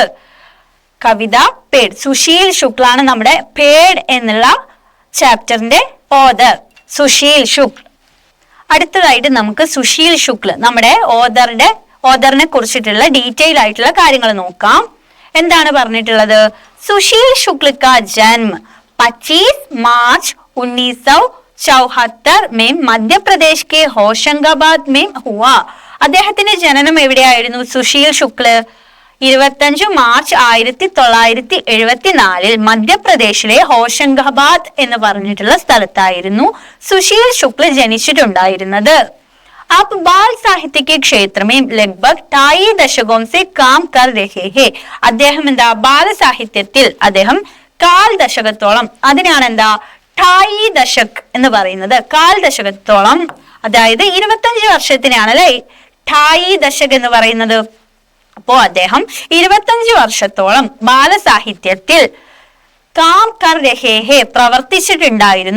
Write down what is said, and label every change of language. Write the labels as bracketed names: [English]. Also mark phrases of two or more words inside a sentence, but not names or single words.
[Malayalam] കവിത പേഡ്, സുശീൽ ശുക്ലാണ് നമ്മുടെ പേഡ് എന്നുള്ള ചാപ്റ്ററിന്റെ ഓഥർ, സുശീൽ ശുക്ൽ. അടുത്തതായിട്ട് നമുക്ക് സുശീൽ ശുക്ൽ നമ്മുടെ ഓഥറിനെ കുറിച്ചിട്ടുള്ള ഡീറ്റെയിൽ ആയിട്ടുള്ള കാര്യങ്ങൾ നോക്കാം. എന്താണ് പറഞ്ഞിട്ടുള്ളത്, [Hindi] सुशील शुक्ल का जन्म 25 मार्च 1974 में मध्य प्रदेश के होशंगाबाद में हुआ. [Malayalam] അദ്ദേഹത്തിന്റെ ജനനം എവിടെയായിരുന്നു സുശീൽ ശുക്ല്? 25 മാർച്ച് 1974 മധ്യപ്രദേശിലെ ഹോഷംഗാബാദ് എന്ന് പറഞ്ഞിട്ടുള്ള സ്ഥലത്തായിരുന്നു സുശീൽ ശുക്ല ജനിച്ചിട്ടുണ്ടായിരുന്നത്. [Hindi] आप बाल साहित्य के क्षेत्र में लगभग 2.5 दशकों से काम कर रहे हैं. [Malayalam] അദ്ദേഹം എന്താ, ബാലസാഹിത്യത്തിൽ അദ്ദേഹം 1/4 ദശകത്തോളം, അതിനാണ് എന്താ 2.5 ദശക് എന്ന് പറയുന്നത്. 1/4 ദശകത്തോളം, അതായത് 25 വർഷത്തിനാണ് അല്ലെ 2.5 ദശക് എന്ന് പറയുന്നത്. അപ്പോ അദ്ദേഹം 25 വർഷത്തോളം ബാലസാഹിത്യത്തിൽ [Hindi] काम कर रहे हैं [Malayalam] പ്രവർത്തിച്ചിട്ടുണ്ടായിരുന്നു.